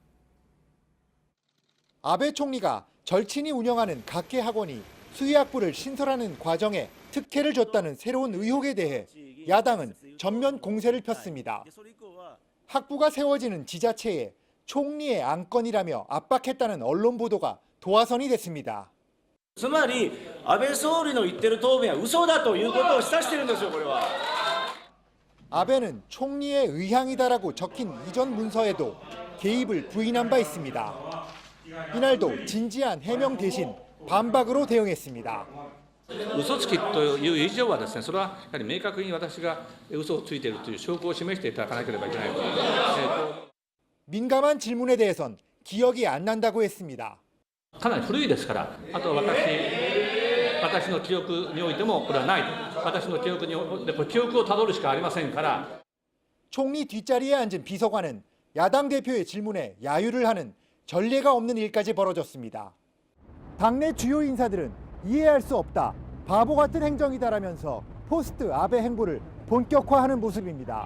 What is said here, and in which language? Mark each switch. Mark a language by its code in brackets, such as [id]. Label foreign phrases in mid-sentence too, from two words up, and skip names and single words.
[ko] 아베 총리가 절친이 운영하는 각계 학원이 수의학부를 신설하는 과정에 특혜를 줬다는 새로운 의혹에 대해 야당은 전면 공세를 폈습니다. 학부가 세워지는 지자체에 총리의 안건이라며 압박했다는 언론 보도가 도화선이 됐습니다. [ja] つまり安倍総理の言ってる答弁は嘘だということを示唆してるんですよ、これは。 [ko] 아베는 총리의 의향이다라고 적힌 이전 문서에도 개입을 부인한 바 있습니다. 이날도 진지한 해명 대신 반박으로 대응했습니다. [ja] 嘘つきという以上はですね、それはやはり明確に私が嘘をついているという証拠を示していただかなければいけないと。 [ko] 민감한 질문에 대해선 기억이 안 난다고 했습니다. [ja] かなり古いですから、あとは私の記憶においてもこれはない。私の記憶において記憶をたどるしかありませんから。 [ko] 총리 뒷자리에 앉은 비서관은 야당 대표의 질문에 야유를 하는 전례가 없는 일까지 벌어졌습니다. 당내 주요 인사들은 이해할 수 없다, 바보 같은 행정이다라면서 포스트 아베 행보를 본격화하는 모습입니다.